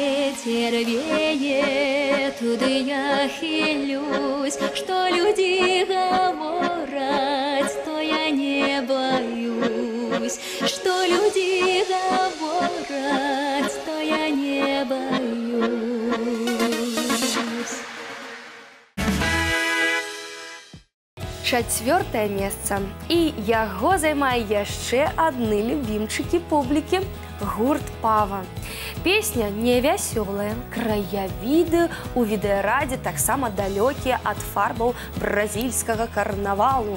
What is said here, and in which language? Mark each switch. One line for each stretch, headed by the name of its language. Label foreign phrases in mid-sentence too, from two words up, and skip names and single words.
Russian: ветер веет, туды я хилюсь, что люди говорят, то я не боюсь, что люди говорят, то я не боюсь.
Belarusian: 4-е месца. І яго займае яшчэ адны любімчыкі публікі – гурт «Пава». Песня невясёлая, краявіды у відэарадзе таксама далёкія ад фарбаў бразільскага карнавалу.